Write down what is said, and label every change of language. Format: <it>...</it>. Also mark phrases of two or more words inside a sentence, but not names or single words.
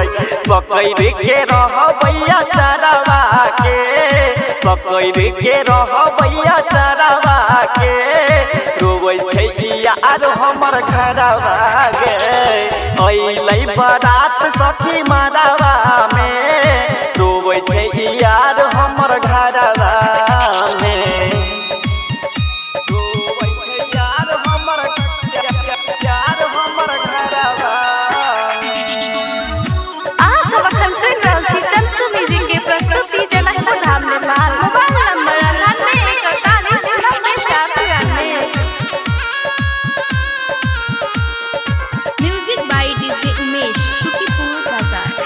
<mai>पकड़ के रहबैया चरवा के पकड़ के रहबैया चरवा के रोवै छै यार हमर घरवा गे अइलै बारात सखी मरवा में रोवै छै यार हमर घरवा में। रोवै छै यार हमर घरवा। अहाँ सब अखन सुनि रहल छी चंचू म्यूजिक के प्रस्तुति जनकपुर धाम नेपाल। मोबाइल नंबर 9841499493।</mai> <en>music by</en> <mai>डीजे उमेश सुखीपुर बाजार।</mai>